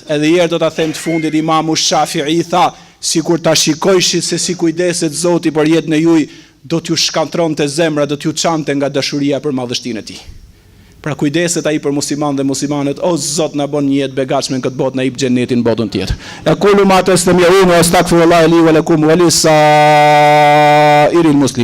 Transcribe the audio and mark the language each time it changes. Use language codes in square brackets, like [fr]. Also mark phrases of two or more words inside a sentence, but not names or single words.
[sq] Edhe herë do ta them të fundit, Imamu Shafi'i tha, sikur ta shikojshi se si kujdeset Zoti për jetën e juaj, do t'ju shkatronte zemra, do t'ju çante nga dashuria për madhështinë e tij. Pra kujdeset ai për musliman dhe muslimanet, o Zot na bën një jetë begatshme në këtë botë, na jep xhenetin në botën tjetër. [ar] أقول ما تسمعون وأستغفر الله لي ولكم ولسائر المسلمين.